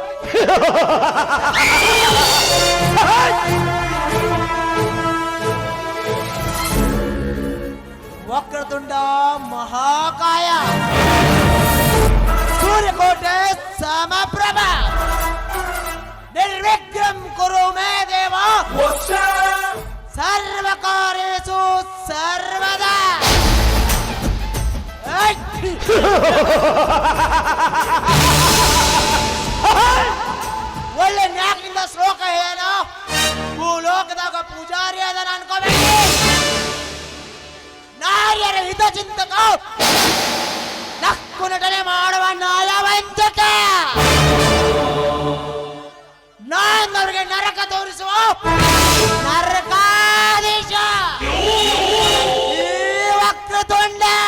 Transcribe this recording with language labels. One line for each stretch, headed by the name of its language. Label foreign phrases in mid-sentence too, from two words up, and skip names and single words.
Sanskrit: ವಕ್ರತುಂಡ ಮಹಾಕಾಯ ಸೂರ್ಯಕೋಟೆ ಸಮಪ್ರಭ ನಿರ್ವಿಘ್ನಂ ಕುರು ಮೇ ದೇವ ಸರ್ವಕಾರ್ಯೇಷು ಸರ್ವದಾ.
Kannada: ಒಳ್ಳೆ ನ್ಯಾಕಿಂದ ಶ್ಲೋಕ ಏನು ಭೂಲೋಕದಾಗ ಪೂಜಾರಿ ಅದನ್ನ ಅನ್ಕೋಬೇಡಿ. ನಾರ್ಯರ ಹಿತಚಿಂತಕ ನಕ್ಕು ನಟನೆ ಮಾಡುವ ನ್ಯಾಯವಂಚಕ ನಾನವರಿಗೆ ನರಕ ತೋರಿಸುವ ನರಕಾಧೀಶ ವಕ್ರತುಂಡ.